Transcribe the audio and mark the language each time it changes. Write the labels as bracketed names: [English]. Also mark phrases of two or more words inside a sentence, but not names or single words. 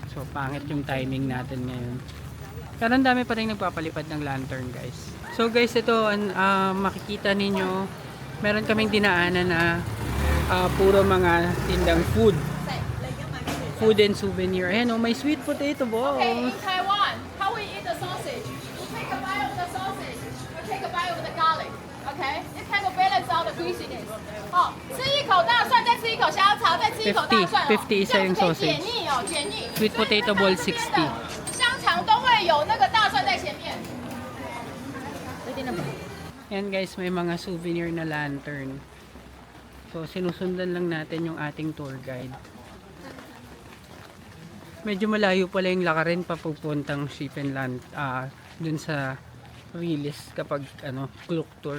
[Filipino] So pangit yung timing natin ngayon. Pero ang dami pa rin nagpapalipad ng lantern guys. So guys, ito makikita ninyo, meron kaming dinaanan na puro mga tindang [English] food and souvenir. [Filipino] Ayan may [English] sweet potato balls. Okay, in Taiwan, how we eat the sausage? We take a bite of the sausage, we take a bite of the garlic. Okay, it kind of balance out the greasiness. [Chinese] 哦，吃一口大蒜，再吃一口香肠，再吃一口大蒜。 [Filipino] 50 isa yung [Chinese] 这样可以 [Filipino] sausage. [Chinese] 解腻哦，解腻。 [English] Sweet potato ball 60. [Chinese] 香肠都会有那个大蒜在前面。 [Filipino] Yan guys, may mga souvenir na lantern. So sinusundan lang natin yung ating tour guide. Medyo malayo pala yung lakarin papupuntang Shifen Land dun sa Riles kapag Klook tour.